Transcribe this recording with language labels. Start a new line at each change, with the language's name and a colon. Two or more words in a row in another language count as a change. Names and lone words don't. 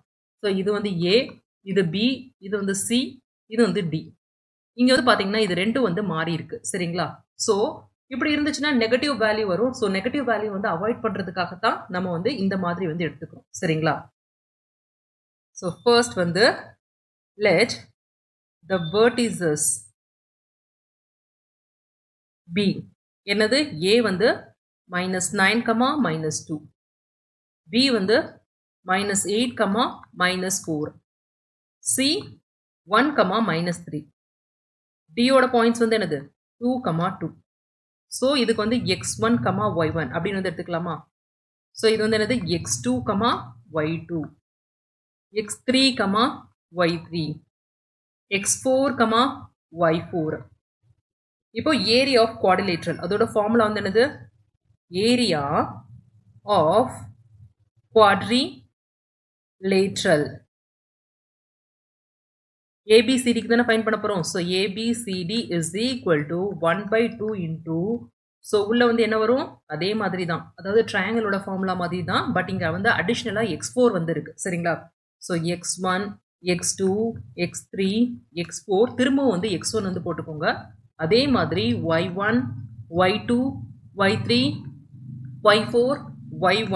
Tamil: ஸோ இது வந்து ஏ, இது பி, இது வந்து சி, இது வந்து டி. இங்கே வந்து பார்த்தீங்கன்னா இது ரெண்டும் வந்து மாறி இருக்கு. சரிங்களா? ஸோ இப்படி இருந்துச்சுன்னா
English: negative value
Tamil: வரும். ஸோ
English: negative value
Tamil: வந்து அவாய்ட் பண்ணுறதுக்காகத்தான் நம்ம வந்து இந்த மாதிரி வந்து எடுத்துக்கிறோம். சரிங்களா? ஸோ ஃபர்ஸ்ட் வந்து
English: let the vertices B
Tamil: என்னது?
English: A
Tamil: வந்து
English: minus 9 minus 2, B
Tamil: வந்து
English: minus 8 minus 4, C 1 minus 3.
Tamil: D ஓட பாயிண்ட்ஸ் வந்து என்னது? 2 2. ஸோ இதுக்கு வந்து x1 y1 அப்படின்னு வந்து எடுத்துக்கலாமா? ஸோ இது வந்து என்னது? x2 y2, x3 y3, x4 y4. இப்போ
English: area of quadrilateral
Tamil: அதோட ஃபார்முலா வந்து என்னது?
English: area of quadrilateral
Tamil: ஏபிசிடிக்கு தானே ஃபைண்ட் பண்ண போகிறோம்.
English: so ABCD is equal to 1 by 2 into,
Tamil: ஸோ உள்ள வந்து என்ன வரும்? அதே மாதிரி தான், அதாவது ட்ரையாங்கிளோட ஃபார்முலா மாதிரி தான். பட் இங்கே வந்து அடிஷ்னலாக x4 வந்து இருக்கு. சரிங்களா? ஸோ x1 x2 x3 x4 திரும்பவும் வந்து x1 வந்து போட்டுக்கோங்க. அதே மாதிரி y1 y2 y3 y4 y1.